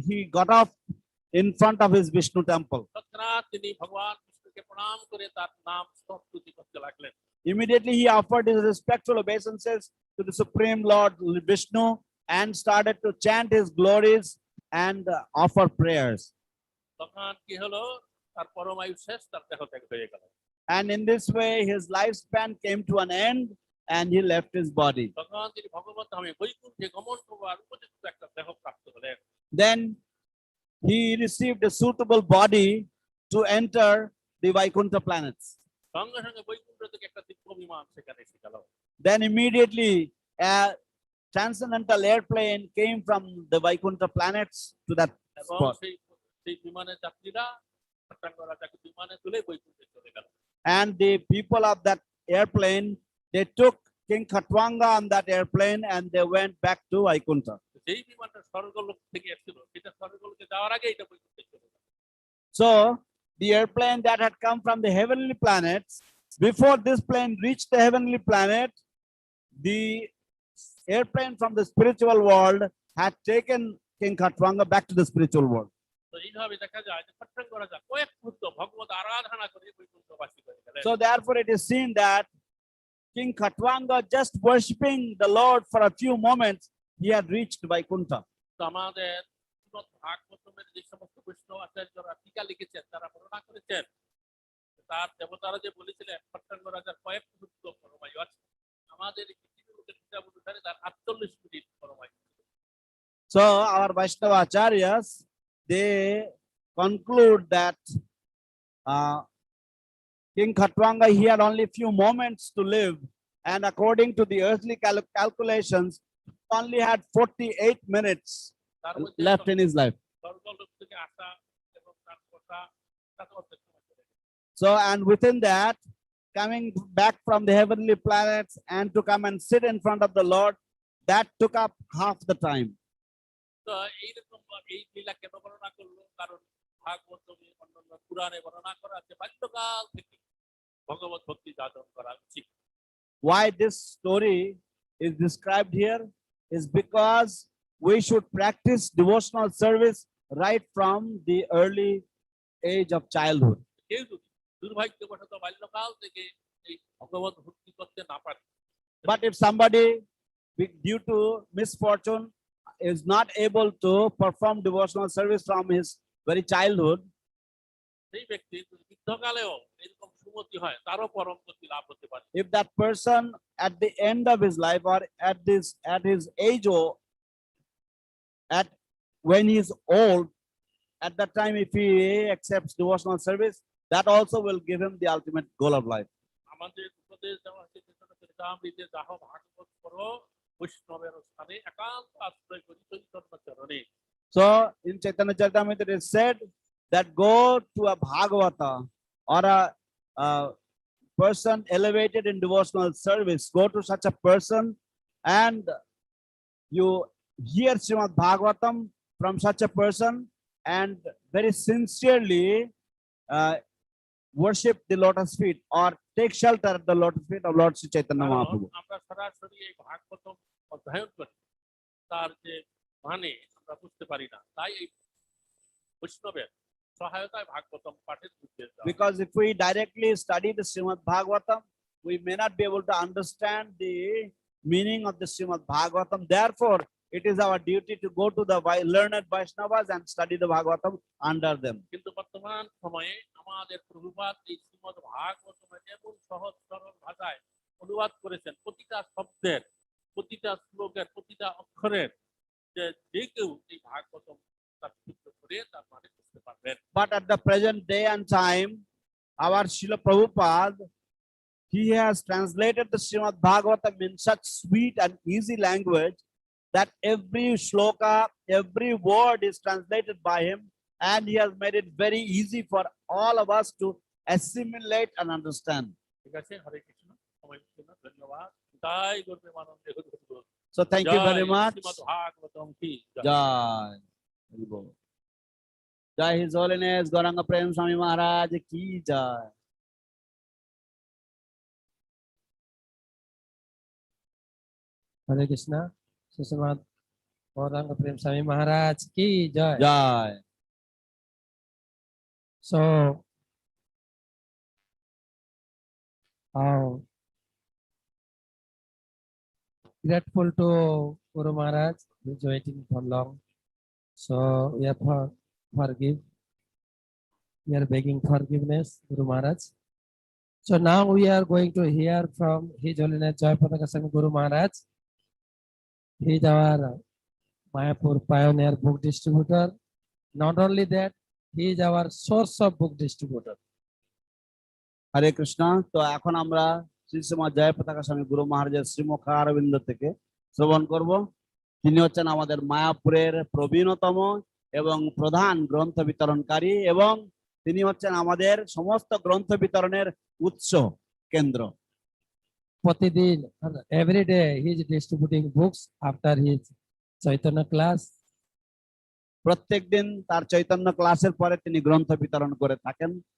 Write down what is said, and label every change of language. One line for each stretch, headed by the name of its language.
English: He got off in front of his Vishnu temple.
Bangla: তৎক্ষণাৎ তিনি ভগবান বিষ্ণুকে প্রণাম করে তার নাম স্তুতি করতে লাগলেন।
English: Immediately he offered his respectful obeisances to the Supreme Lord Vishnu and started to chant his glories and offer prayers.
Bangla: তখন কি হলো, তার পরমায়ু শেষ, তার দেহ ত্যাগ হয়ে গেল।
English: And in this way his lifespan came to an end and he left his body.
Bangla: তখন তিনি ভগবত ধামে বৈকুণ্ঠে গমন করবার উপযুক্ত একটা দেহ প্রাপ্ত হলেন।
English: Then he received a suitable body to enter the Vaikuntha planets.
Bangla: সঙ্গে সঙ্গে বৈকুণ্ঠ থেকে একটা দিব্য বিমান সেখানে এসে গেল।
English: Then immediately a transcendental airplane came from the Vaikuntha planets to that
Bangla: এবং
English: spot.
Bangla: সেই বিমানের যাত্রীরা খট্টাঙ্গ রাজাকে বিমানে তুলে বৈকুণ্ঠে চলে গেল।
English: And the people of that airplane, they took King Khatwanga on that airplane and they went back to Vaikuntha.
Bangla: যেই বিমানটা স্বর্গলোক থেকে এসেছিল সেটা স্বর্গলোকে যাওয়ার আগে এটা বৈকুণ্ঠে চলে গেল।
English: So the airplane that had come from the heavenly planets, before this plane reached the heavenly planet, the airplane from the spiritual world had taken King Khatwanga back to the spiritual world.
Bangla: তো এইভাবে দেখা যায় যে খট্টাঙ্গ রাজা কয়েক মুহূর্ত ভগবত আরাধনা করে বৈকুণ্ঠবাসী হয়ে গেলেন।
English: So therefore it is seen that King Khatwanga, just worshipping the Lord for a few moments, he had reached Vaikuntha.
Bangla: তো আমাদের শ্রীমদ্ ভাগবতমের যে সমস্ত বৈষ্ণব আচার্যরা টিকা লিখেছেন তারা বর্ণনা করেছেন তার দেবতারা যে বলেছিলেন খট্টাঙ্গ রাজার কয়েক মুহূর্ত পরমায়ু আছে, আমাদের এই পৃথিবীর লোকের হিসাব অনুসারে তার 48 minute পরমায়ু।
English: So our Vaishnava acharyas, they conclude that King Khatwanga, he had only few moments to live, and according to the earthly calculations, only had 48 minutes
Bangla: তার মধ্যে
English: left in his life.
Bangla: স্বর্গলোক থেকে আসা এবং তার কথা তাতে অর্ধেক সময় চলে গেল।
English: So, and within that, coming back from the heavenly planets and to come and sit in front of the Lord, that took up half the time.
Bangla: তো এইরকম এই লীলা কেন বর্ণনা করলো? কারণ ভাগবত অন্যান্য পুরাণে বর্ণনা করা আছে বাল্যকাল থেকে ভগবত ভক্তি যাচন করা উচিত।
English: Why this story is described here is because we should practice devotional service right from the early age of childhood.
Bangla: কেউ যদি দুর্ভাগ্যবশত বাল্যকাল থেকে এই ভগবত ভক্তি করতে না পারে,
English: But if somebody, due to misfortune, is not able to perform devotional service from his very childhood,
Bangla: সেই ব্যক্তি যদি বৃদ্ধকালেও এরকম সুমতি হয়, তারও পরম গতি লাভ হতে পারে।
English: if that person at the end of his life or at his age or at when he is old, at that time if he accepts devotional service, that also will give him the ultimate goal of life.
Bangla: আমাদের উপদেশ দেওয়া হচ্ছে চরিতামৃতে যাহ ভাগবত করো বৈষ্ণবের স্থানে একান্ত আশ্রয় করি চৈতন্য চরণে।
English: So in Chaitanya Charitamrita it is said that go to a Bhagavata or a person elevated in devotional service, go to such a person and you hear Srimad Bhagavatam from such a person and very sincerely worship the lotus feet or take shelter at the lotus feet of Lord Sri Chaitanya
Bangla: কারণ
English: Mahaprabhu.
Bangla: আমরা সরাসরি এই ভাগবতম অধ্যয়ন করি, তার যে মানে আমরা বুঝতে পারি না, তাই এই বৈষ্ণবের সহায়তায় ভাগবতম পাঠের নির্দেশ দেওয়া।
English: Because if we directly study the Srimad Bhagavatam, we may not be able to understand the meaning of the Srimad Bhagavatam. Therefore, it is our duty to go to the learned Vaishnavas and study the Bhagavatam under them.
Bangla: কিন্তু বর্তমান সময়ে আমাদের প্রভুপাদ এই শ্রীমদ ভাগবতমের এমন সহজ সরল ভাষায় অনুবাদ করেছেন, প্রতিটা শব্দের, প্রতিটা শ্লোকের, প্রতিটা অক্ষরের যে কেউ এই ভাগবতম তাৎপর্য করে তার মানে বুঝতে পারবেন।
English: But at the present day and time, our Srila Prabhupada, he has translated the Srimad Bhagavatam in such sweet and easy language that every shloka, every word is translated by him, and he has made it very easy for all of us to assimilate and understand.
Bangla: ঠিক আছে, হরে কৃষ্ণ, সময় জন্য ধন্যবাদ। জয় গুরু প্রেমানন্দে হরি হরি বল।
English: So thank you very much.
Bangla: Shrimad Bhagavatam কি জয়।
English: Jai. Hari Bol. Jai His Holiness Gauranga Prem Swami Maharaj ki jai. Hare Krishna. Srimad Gauranga Prem Swami Maharaj ki jai. Jai. So, how grateful to Guru Maharaj, who is waiting for long. So we have forgive. We are begging forgiveness, Guru Maharaj. So now we are going to hear from His Holiness Jayapataka Swami Guru Maharaj. He is our Mayapur pioneer book distributor. Not only that, he is our source of book distributor.
Bangla: হরে কৃষ্ণ। তো এখন আমরা শ্রী শ্রীমৎ জয়পতাকা স্বামী গুরু মহারাজের শ্রীমুখ অরবিন্দ থেকে শ্রবণ করব। তিনি হচ্ছেন আমাদের মায়াপুরের প্রবীণতম এবং প্রধান গ্রন্থ বিতরণকারী এবং তিনি হচ্ছেন আমাদের সমস্ত গ্রন্থ বিতরণের উৎস কেন্দ্র। প্রতিদিন,
English: every day he is distributing books after his Chaitanya class.
Bangla: প্রত্যেকদিন তার চৈতন্য ক্লাসের পরে তিনি গ্রন্থ বিতরণ করে থাকেন।